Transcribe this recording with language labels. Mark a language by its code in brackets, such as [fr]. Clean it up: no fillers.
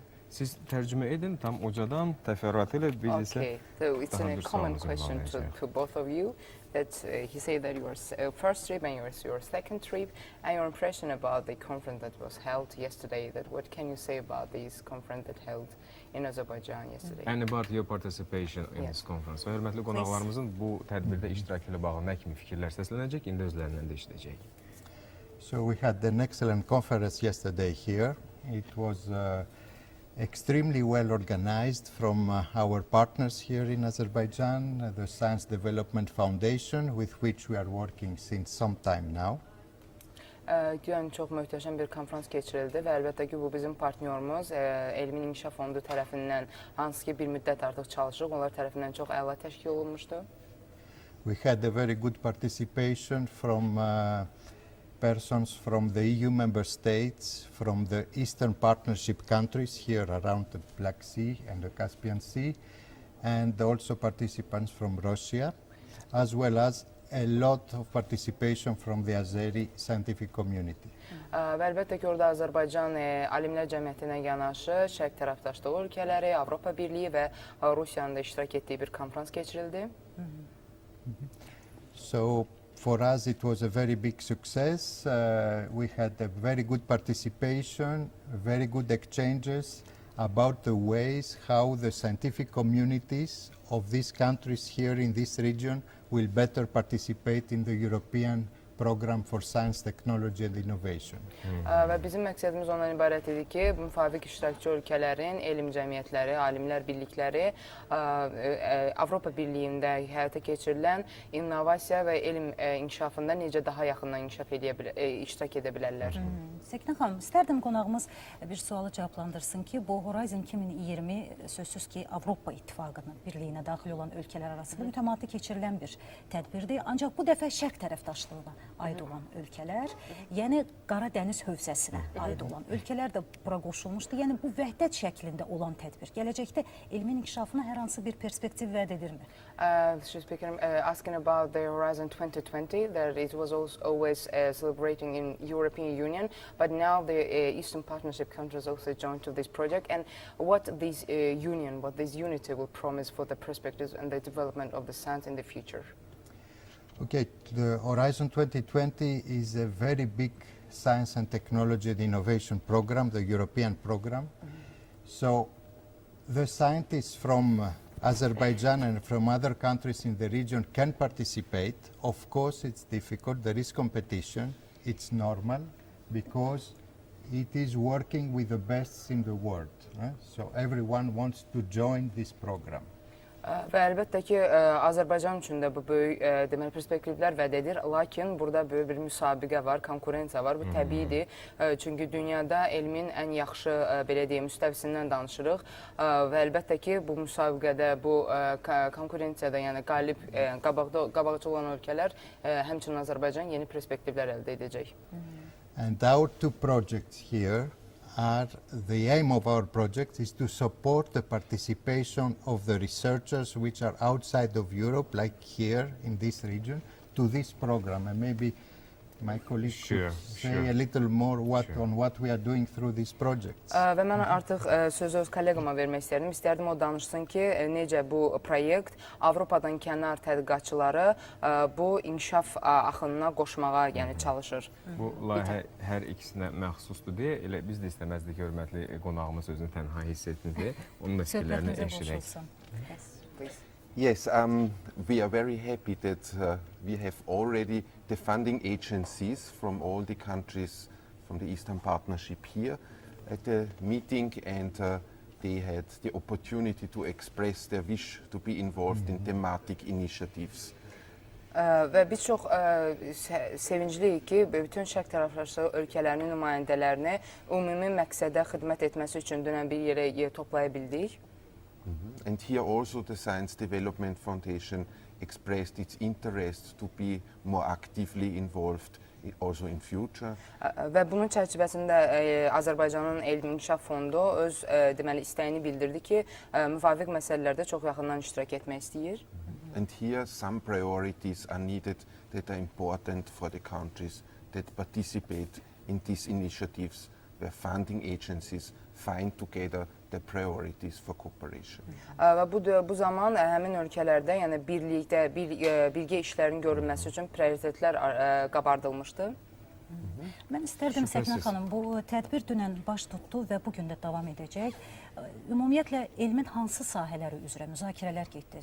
[az] Siz tərcümə edin tam ucadan, təfərrüatı ilə biz isə [en] so it's a common question to both of you that he said that your first trip and your second trip and your impression about the conference that was held yesterday. That what can you say about this conference that held in Azerbaijan yesterday? And about your participation in this conference. [az] Hörmətli qonaqlarımızın bu tədbirdə iştirakı ilə bağlı nə kimi fikirlər səslənəcək, indi özlərindən də eşidəcək. [en] So we had an excellent conference yesterday here. It was extremely well organized from our partners here in Azerbaijan, the Science Development Foundation, with which we are working since some time now. [az] Güya çox möhtəşəm bir konferans keçirildi və əlbəttə ki, bu bizim partnyorumuz Elmin İnkişaf Fondu tərəfindən hansı ki bir müddət artıq çalışırıq, onlar tərəfindən çox əla təşkil olunmuşdu. [en] We had a very good participation from persons from the EU member states, from the Eastern Partnership countries here around the Black Sea and the Caspian Sea, and also participants from Russia, as well as a lot of participation from the Azeri scientific community. [az] Və əlbəttə ki, orada Azərbaycan Alimlər Cəmiyyətinə yanaşı Şərq tərəfdaşlığı ölkələri, Avropa Birliyi və Rusiyanın da iştirak etdiyi bir konferans keçirildi. [en] So, for us, it was a very big success. We had a very good participation, very good exchanges about the ways how the scientific communities of these countries here in this region will better participate in the European program for science, technology and innovation. [az] Və bizim məqsədimiz ondan ibarət idi ki, müvafiq iştirakçı ölkələrin, elm cəmiyyətləri, alimlər birlikləri Avropa Birliyində həyata keçirilən innovasiya və elm inkişafında necə daha yaxından iştirak edə bilərlər. Səkinə xanım, istərdim qonağımız bir sualı cavablandırsın ki, bu Horizon 2020 sözsüz ki, Avropa İttifaqının birliyinə daxil olan ölkələr arasında mütəmadi keçirilən bir tədbirdir. Ancaq bu dəfə şərq tərəfdaşlığına aid olan ölkələr, yəni Qara Dəniz hövzəsinə aid olan ölkələr də bura qoşulmuşdu. Yəni bu vəhdət şəklində olan tədbir gələcəkdə elmin inkişafına hər hansı bir perspektiv vəd edirmi? [en] She's asking about the Horizon 2020, that it was always celebrating in European Union, but now the Eastern Partnership countries also joined to this project, and what this union, what this unity will promise for the perspectives and the development of the science in the future. Okay, the Horizon 2020 is a very big science and technology and innovation program, the European program. So the scientists from Azerbaijan and from other countries in the region can participate. Of course, it's difficult. There is competition. It's normal because it is working with the best in the world. So everyone wants to join this program. [az] Və əlbəttə ki, Azərbaycan üçün də bu böyük deməli perspektivlər vəd edir, lakin burada böyük bir müsabiqə var, konkurensiya var, bu təbiidir. Çünki dünyada elmin ən yaxşı, belə deyim, müstəvisindən danışırıq və əlbəttə ki, bu müsabiqədə, bu konkurensiyada, yəni qalib, qabaqcı olan ölkələr, həmçinin Azərbaycan yeni perspektivlər əldə edəcək. [en] And our two projects here the aim of our project is to support the participation of the researchers which are outside of Europe, like here in this region, to this program. And maybe my colleague Sure, could say sure. a little more Sure. on what we are doing through these projects. [az] Və mən artıq sözü öz kolleqama vermək istərdim. İstərdim o danışsın ki, necə bu proyekt Avropadan kənar tədqiqatçıları bu inkişaf axınına qoşmağa yəni çalışır. Bu layihə hər ikisinə məxsusdur deyə elə biz də istəməzdik hörmətli qonağımız özünü tənha hiss etdi. Onun fikirlərini Söhbətinizə eşidək. qoşulsun. [en] Please. Yes, we are very happy that we have already the funding agencies from all the countries from the Eastern Partnership here at the meeting, and they had the opportunity to express their wish to be involved in thematic initiatives. [az] Və biz çox sevincliyik ki, bütün şərq tərəfdaşlığı ölkələrinin nümayəndələrini ümumi məqsədə xidmət etməsi üçün dünən bir yerə toplaya bildik. [en] And here also the Science Development Foundation expressed its interest to be more actively involved also in future. [az] Və bunun çərçivəsində Azərbaycanın Elm İnkişaf Fondu öz deməli istəyini bildirdi ki, müvafiq məsələlərdə çox yaxından iştirak etmək istəyir. [en] And here some priorities are needed that are important for the countries that participate in these initiatives, where funding agencies find together the priorities for cooperation. [az] Və bu zaman həmin ölkələrdə, yəni birgə işlərin görülməsi üçün prioritetlər qabardılmışdı. Mən istərdim Şübhəsiz. Səkinə xanım, bu tədbir dünən baş tutdu və bugün də davam edəcək. Ümumiyyətlə, elmin hansı sahələri üzrə müzakirələr getdi?